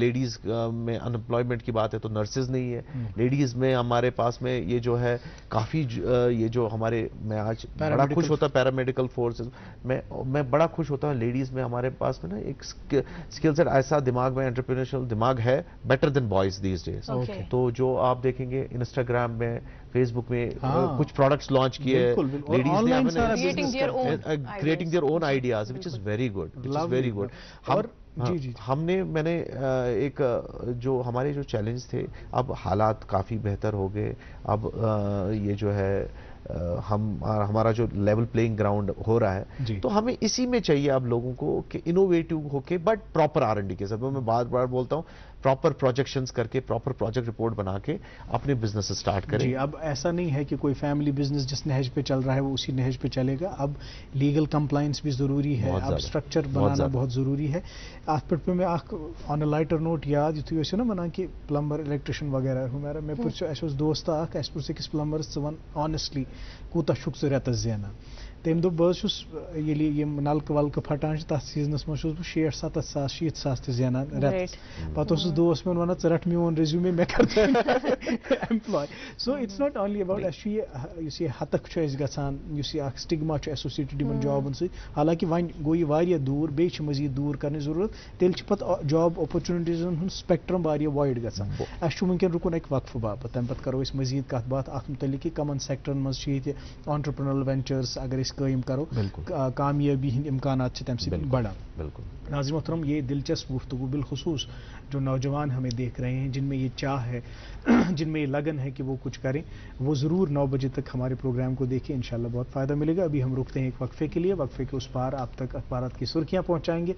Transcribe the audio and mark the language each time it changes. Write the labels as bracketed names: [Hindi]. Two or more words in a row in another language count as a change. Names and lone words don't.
[Urdu] لیڈیز میں انمپلائمنٹ کی بات ہے تو نرسز نہیں ہے. لیڈیز میں ہمارے پاس میں یہ جو ہے کافی یہ جو ہمارے, میں آج بڑا خوش ہوتا [English] paramedical forces [Urdu] میں بڑا خوش ہوتا ہوں. لیڈیز میں ہمارے پاس میں نا ایک [English] skill set [Urdu] ایسا دماغ میں انٹرپرینورشل دماغ ہے, [English] better than boys these days. [Urdu] تو جو آپ دیکھیں گے انسٹاگرام میں, فیس بک میں کچھ پروڈکٹس لانچ کیے لیڈیز نے, [English] creating their own ideas, which is very good, which is very good. [Urdu] اور ہم نے میں نے ایک جو ہمارے جو چیلنج تھے، اب حالات کافی بہتر ہو گئے. اب یہ جو ہے ہمارا جو [English] level playing ground [Urdu] ہو رہا ہے، تو ہمیں اسی میں چاہیے اب لوگوں کو کہ انوویٹو ہو کے [English] but proper R&D [Urdu] کے ساتھ. میں بار بار بولتا ہوں [English] proper projections [Urdu] کر کے [English] proper project report [Urdu] بنا کے اپنے [English] business start [Urdu] کریں. جی اب ایسا نہیں ہے کہ کوئی [English] family business [Urdu] جس نہج پہ چل رہا ہے وہ اسی نہج پہ چلے گا. اب [English] legal compliance [Urdu] بھی ضروری ہے، اب اسٹرکچر بنانا بہت ضروری ہے. [Kashmiri] ات پہ میں [English] on a lighter note [Kashmiri] یاد یتھے ٲسِو نا ونان کہ پلمبر الیکٹریشن وغیرہ ہُمیر مے پرٛژھ اَسہِ اوس دوست اکھ اَسہِ پرٛژھ أکِس پلمبرس ژٕ وَن آنیسٹلی کوٗتاہ چھُکھ ژٕ رٮ۪تس زینان. تٔمۍ دوٚپ بہٕ حظ چھُس ییٚلہِ یِم نلکہٕ ولکہٕ پھٹان چھِ تتھ سیٖزنس منٛز چھُس بہٕ 60-70 ساس 70 ساس تہِ زینان رٮ۪تس. پتہٕ اوسُس دوس میون ونان ژٕ رٹ میون ریزیوٗمے مےٚ کر ایمپلاے. [English] so it's not only about [Kashmiri] اَسہِ چھُ یہِ یُس یہِ ہتک چھُ اَسہِ گژھان، یُس یہِ اکھ سٹگما چھُ ایسوسیٹڈ یِمن جابن سۭتۍ، حالانکہِ وۄنۍ گوٚو یہِ واریاہ دوٗر، بیٚیہِ چھِ مزیٖد دوٗر کرنٕچ ضروٗرت. تیٚلہِ چھِ پتہٕ [English] job opportunities [Kashmiri] ہُنٛد سپیکٹرم واریاہ وایڈ گژھان. اَسہِ چھُ وٕنکٮ۪ن رُکُن اکہِ وقفہٕ باپتھ، تمہِ پتہٕ کرو أسۍ مزیٖد کتھ باتھ اتھ متعلق کہ کمن سیکٹرن منٛز چھِ ییٚتہِ [English] entrepreneurial ventures [Kashmiri] اگر أسۍ قٲیِم کرو، کامیٲبی ہٕنٛدۍ امکانات چھِ تمہِ سۭتۍ بڑان. [Urdu] بالکل ناظرین محترم، یہ دلچسپ گفتگو بالخصوص جو نوجوان ہمیں دیکھ رہے ہیں، جن میں یہ چاہ ہے، جن میں یہ لگن ہے کہ وہ کچھ کریں، وہ ضرور 9 بجے تک ہمارے پروگرام کو دیکھیں، انشاءاللہ بہت فائدہ ملے گا. ابھی ہم رکتے ہیں ایک وقفے کے لیے، وقفے کے اس پار آپ تک اخبارات کی سرخیاں پہنچائیں گے.